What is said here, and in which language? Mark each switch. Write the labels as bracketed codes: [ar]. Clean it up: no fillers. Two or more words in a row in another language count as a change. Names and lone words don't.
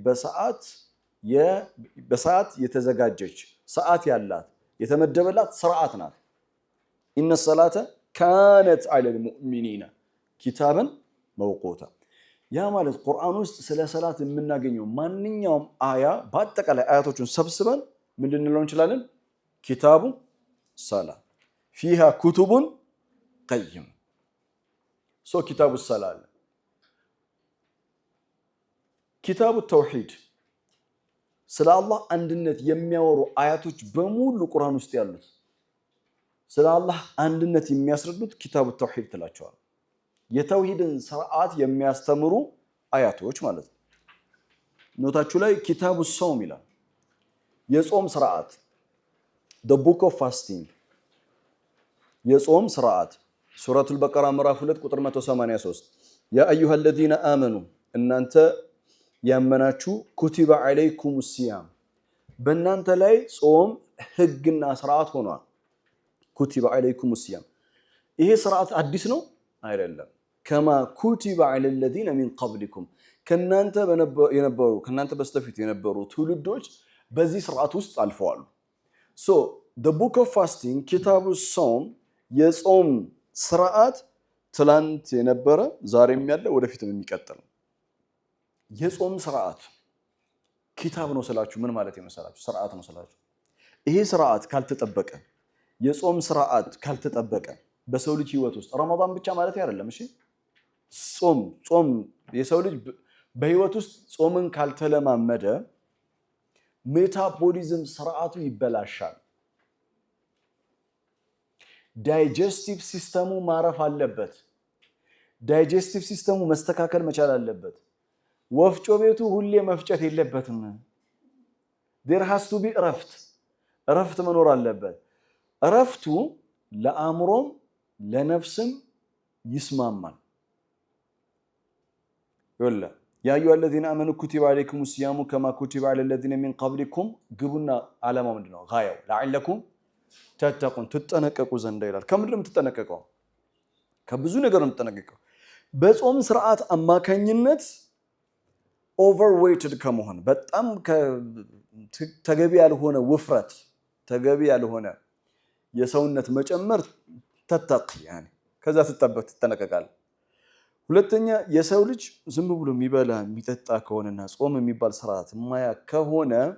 [am] በሰዓት የተዘጋጀች ሰዓት ያላት የተመደበላት ስርዓት ናት [ar] إن الصلاة كانت على المؤمنين كتابا موقوتا [am] ያ ማለት ቁርአን ውስጥ ስለ ሰላት የምናገኘው ማንኛውም አያ በአጠቃላይ አያቶቹን ሰብስበን ምንድነው እንችላለን [ar] كتاب الصلاة فيها كتب قيم [am] سو [ar] كتاب الصلاة كتاب التوحيد [am] ስለ አላህ አንድነት የሚያወሩ አያቶች በሙሉ ቁርአን ውስጥ ያሉት ስለ አላህ አንድነት የሚያስረዱት ኪታቡ ተውሂድ ተላቸዋል የተውሂድን ስርዓት የሚያስተምሩ አያቶች ማለት ነው ኖታችሁ ላይ [ar] كتاب الصوم [am] ይላል የጾም ስርዓት [en] the book of fasting [am] የጾም ስርዓት ሱረቱል በቀራ ምዕራፍ 2 ቁጥር 183 ያ [ar] أيها الذين آمنوا [am] እናንተ ያመናችሁ [ar] كتب عليكم الصيام [am] በእናንተ ላይ ጾም ህግና ስርዓት ሆኗል [ar] كتب عليكم الصيام [am] ይሄ ስርዓት አዲስ ነው አይደለም [ar] كما كتب على الذين من قبلكم [am] ከናንተ በስተፊት የነበሩ ትውልዶች በዚህ ስርዓት ውስጥ አልፈዋል [en] so the book of fasting [ar] كتاب الصوم [am] የጾም ስርዓት ትላንት የነበረ ዛሬም ያለ ወደፊትም የሚቀጥል የጾም ስርዓት ኪታብ ነው ስላችሁ ምን ማለት ይመስላችሁ ስርዓት ነው ስላችሁ ይሄ ስርዓት ካልተጠበቀ የጾም ስርዓት ካልተጠበቀ በሰው ልጅ ህይወት ውስጥ ረመዳን ብቻ ማለት አይደለም እሺ ጾም የሰው ልጅ በህይወት ውስጥ ጾምን ካልተለማመደ ሜታቦሊዝም ስርዓቱ ይበላሻል [en] digestive systemሙ [am] ማረፍ አለበት [en] digestive systemሙ [am] መስተካከል መቻል አለበት ወፍጮ ቤቱ ሁሌ መፍጨት የለበትም። [en] there has to be [am] እረፍት መኖር አለበት። እረፍቱ ለአእምሮም ለነፍስም ይስማማል። [ar] ይወላ يا أيها الذين آمنوا كتب عليكم الصيام كما كتب على الذين من قبلكم [am] ግቡና ዓላማው ምንድነው? ጋያው [ar] لعلكم تتقون [am] ትጠነቀቁ ዘንድ ይላል። ከምንድነው የምትጠነቀቀው? ከብዙ ነገር ነው የምትጠነቀቀው። በጾም ስርዓት አማካኝነት overweighted ከመሆን በጣም ተገቢ ያልሆነ ውፍረት ተገቢ ያልሆነ የሰውነት መጨመር ተጠቅ يعني ከዛ ትጠነቀቃለህ። ሁለተኛ የሰው ልጅ ዝም ብሎ የሚበላ የሚጠጣ ከሆነና ጾም የሚባል ስርዓት ማያ ከሆነ